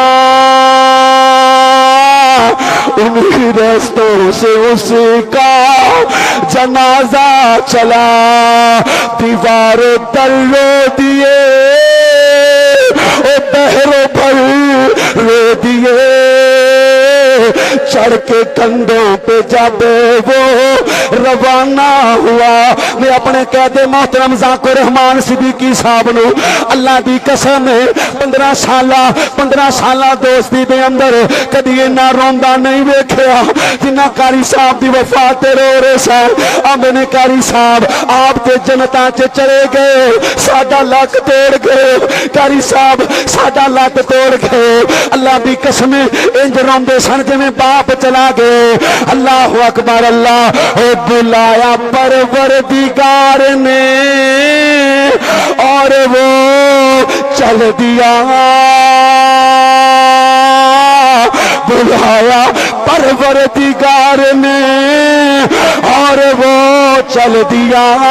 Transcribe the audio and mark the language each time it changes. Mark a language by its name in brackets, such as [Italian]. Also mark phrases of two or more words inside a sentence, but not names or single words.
[Urdu] انہی رستوں سے اس کا جنازہ چلا دیوار در رو دیے بہرو بھر رو دیے چڑھ کے کندھوں پہ جب وہ روانہ ہوا. [Punjabi] میں اپنے قید محترم ذاکر رحمان صدیقی صاحب نو اللہ دی قسم 15 سالہ دوستی دے اندر کدی اینا روندا نہیں ویکھیا جنہ قاری صاحب دی وفات تے رو رہے سن. میں قاری صاحب آپ تے جنتاں چ چلے گئے, ساڈا لک توڑ گئے. قاری صاحب ساڈا لک توڑ گئے. اللہ دی قسم انج روندے سن جویں باپ چلا گئے. [Arabic] اللہ اکبر. [Urdu] اللہ بلایا پروردگار نے اور وہ چل دیا. بلایا پروردگار نے اور وہ چل دیا.